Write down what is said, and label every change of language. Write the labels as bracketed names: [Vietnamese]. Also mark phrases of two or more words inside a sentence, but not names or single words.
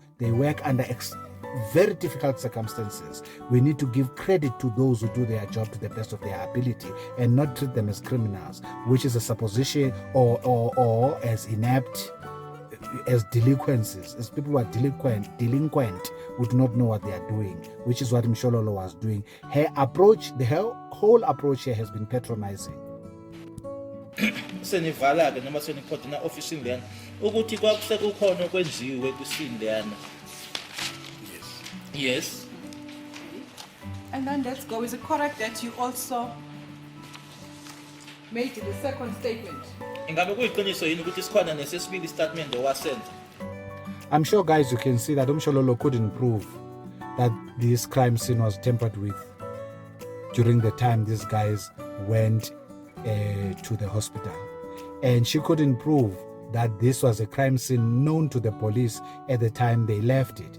[English] They work under very difficult circumstances, we need to give credit to those who do their job to the best of their ability and not treat them as criminals, which is a supposition, or as inept, as delinquencies, as people who are delinquent who do not know what they are doing, which is what Mshololo was doing. Her approach, her whole approach here has been patronizing. [Zulu] Senivala-ke noma seniqoda na office leyana ukuthi kwasekukhona okwenziwe kwisini leyana. [English] Yes. And then let's go. Is it correct that you also made the second statement? [Zulu] Ingabe kuyiqiniso yini ukuthi sikhona nesesibili statement owasenza? [English] I'm sure, guys, you can see that Mshololo couldn't prove that this crime scene was tampered with during the time these guys went to the hospital. And she couldn't prove that this was a crime scene known to the police at the time they left it.